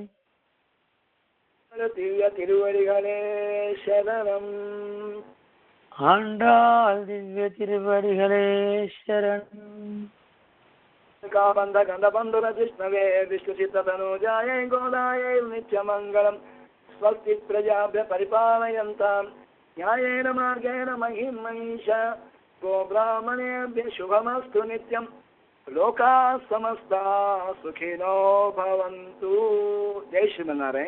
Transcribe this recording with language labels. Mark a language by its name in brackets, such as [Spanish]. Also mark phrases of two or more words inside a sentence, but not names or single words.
[Tamil] திவ்ய திருவடிகளே சரணம். ஆண்டாள் திவ்ய திருவடிகளே சரணம். [Sanskrit] कापन्त कन्दबन्धुर विष्णवे विष्णुचित्तनुजाय गोदाय नित्यमङ्गलम्. स्वस्ति प्रजाभ्यः परिपालयन्ताम् न्यायेन मार्गेण महिं महिषा गोब्राह्मणेभ्यः शुभमस्तु नित्यं. लोकाः समस्ताः सुखिनो भवन्तु. जय श्रीमन्नारायण.